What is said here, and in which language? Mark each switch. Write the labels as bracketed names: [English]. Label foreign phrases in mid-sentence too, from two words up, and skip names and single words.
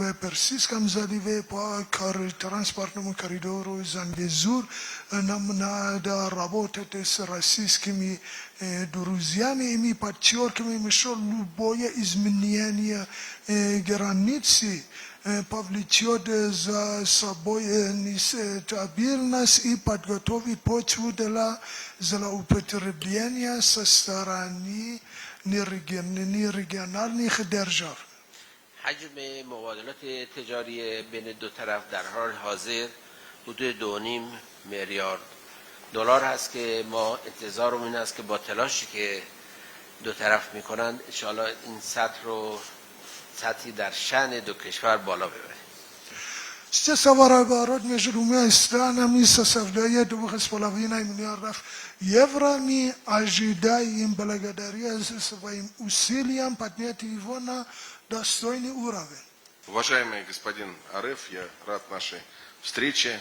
[Russian] в Персидском заливе, по транспортному коридору Зангезур, нам надо работать с российскими друзьями, и мы подчеркиваем, что любое изменение границы повлечет за собой нестабильность и подготовит почву для злоупотребления со стороны нерегиональных держав. [Persian] حجم مبادلات تجاری بین دو طرف در حال حاضر حدود 2.5 میلیارد دلار هست که ما انتظارمون این است که با تلاشی که دو طرف میکنند انشاءالله این سطحی در شأن دو کشور بالا ببره. [Russian] Сейчас товарооборот между двумя странами составляет 2,5 миллиардов евро. Мы ожидаем благодаря своим усилиям поднять его на достойный уровень. Уважаемый господин Ареф, я рад нашей встрече.